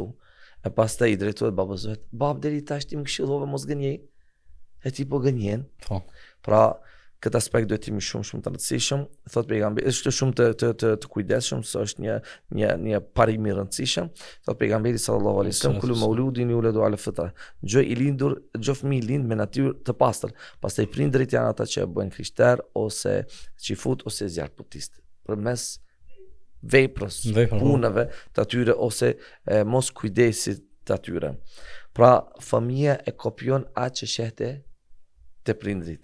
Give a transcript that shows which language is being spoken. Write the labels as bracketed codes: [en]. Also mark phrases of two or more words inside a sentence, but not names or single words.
[sq] E pastaj I drejtohet babës vet. Bab deri tash ti më këshillove mos gënjej. E ti po gënjen. Pra këtë aspekt duhet të jemi shumë të rëndësishëm. Thot pejgamberi, është shumë të kujdesshëm, se është një parim I rëndësishëm. Thot pejgamberi [ar] صلى الله عليه وسلم: كل مولود يولد على الفطرة. [sq] Çdo fëmijë lind me natyrë të pastër. Pastaj prindërit janë ata që e bëjnë krishter ose çifut ose zjarrputist. Përmes veprës, punëve të atyre ose mos kujdesit të atyre. Pra fëmia e kopjon atë që shehte te prindrit.